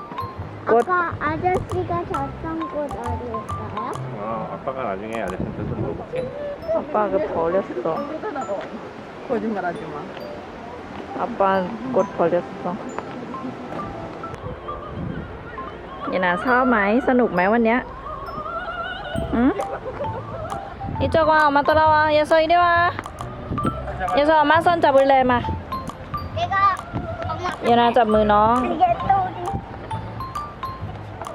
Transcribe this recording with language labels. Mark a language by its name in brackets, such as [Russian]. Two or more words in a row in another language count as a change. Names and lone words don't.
[Korean] 아까 아저씨가 줬던 꽃 어디 있어요? 아빠가 나중에 아저씨한테 좀 물어볼게. 아빠가 버렸어 거짓말하지 마 아빠 꽃 버렸어 얘나 [Thai] ชอบไหมสนุกไหมวันเนี้ย [Korean] 이쪽 와 엄마 따라와 예서 이리 와 예서 엄마 손 잡을래 마 내가 엄마 [Thai] 예나 จับมือน้อง [Korean] 이게 또 우리